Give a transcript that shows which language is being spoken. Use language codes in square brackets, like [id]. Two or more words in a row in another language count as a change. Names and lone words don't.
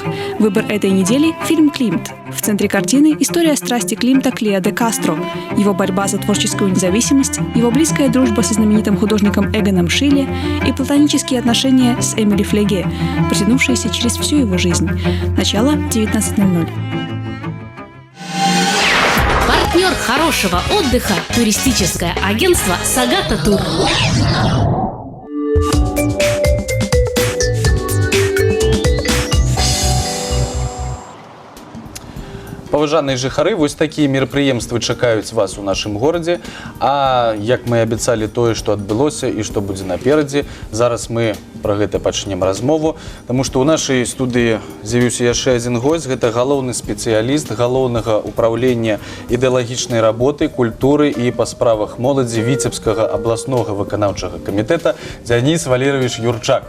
[ru] Выбор этой недели – фильм «Климт». В центре картины – история страсти Климта к Лео де Кастро, его борьба за творческую независимость, его близкая дружба со знаменитым художником Эгоном Шилле и платонические отношения с Эмили Флеге, протянувшиеся через всю его жизнь. Начало 19:00. Партнер хорошего отдыха – туристическое агентство «Сагата Тур». [be] Паважаныя жыхары, вось такія мерапрыемствы чакаюць вас у нашым горадзе. А як мы абяцалі тое, што адбылося і што будзе наперадзе, зараз мы пра гэта пачнем размову, таму што ў нашай студыі з'явіўся яшчэ адзін госць, гэта галоўны спецыяліст галоўнага ўпраўлення ідэалагічнай работы, культуры і па справах моладзі Віцебскага абласнога выканаўчага камітэта Дзяніс Валерьевич Юрчак.